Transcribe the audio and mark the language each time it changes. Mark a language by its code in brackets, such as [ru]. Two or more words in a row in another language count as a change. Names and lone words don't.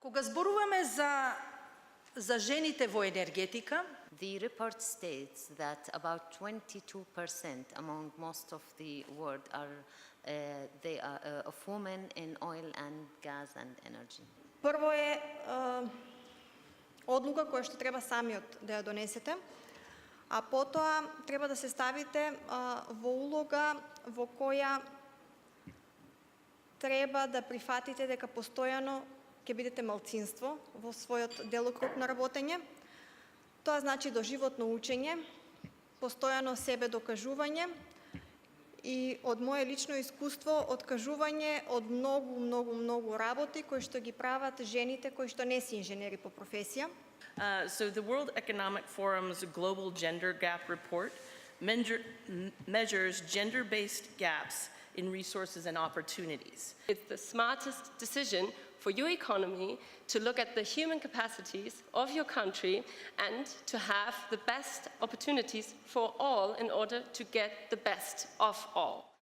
[mk] Кога зборуваме за жените во енергетика, [en] The report states that about 22% among most of the world they are of women in oil and gas and energy. [mk] Прво е одлука која што треба самиот да ја донесете, а потоа треба да се ставите во улога во која треба да прифатите дека постојано ќе бидете малцинство во својот делокруг на работење. Тоа значи доживотно учење, постојано себе докажување и од мое лично искуство откажување од многу работи кои што ги прават жените кои што не се инженери по професија. [en] So the World Economic Forum's Global Gender Gap Report measures gender-based gaps in resources and opportunities. It's the smartest decision for your economy to look at the human capacities of your country and to have the best opportunities for all in order to get the best of all.